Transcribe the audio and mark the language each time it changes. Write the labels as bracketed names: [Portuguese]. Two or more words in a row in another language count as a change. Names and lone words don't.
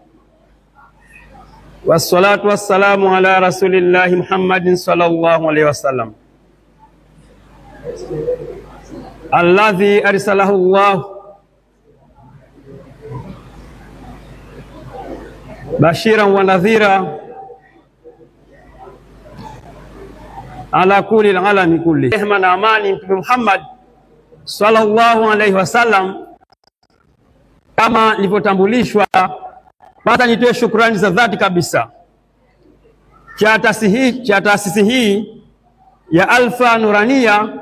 [Arabic] والصلاة والسلام على رسول الله محمد صلى الله عليه وسلم الذي أرسله الله بشيرا ونذيرا على كل عالم كل. [Swahili] Rehma na amani Mtume Muhammad [Arabic] صلى الله عليه وسلم. [Swahili] Kama nilivyotambulishwa, basi nitoe shukrani za dhati kabisa cha taasisi hii ya Alfa Nurania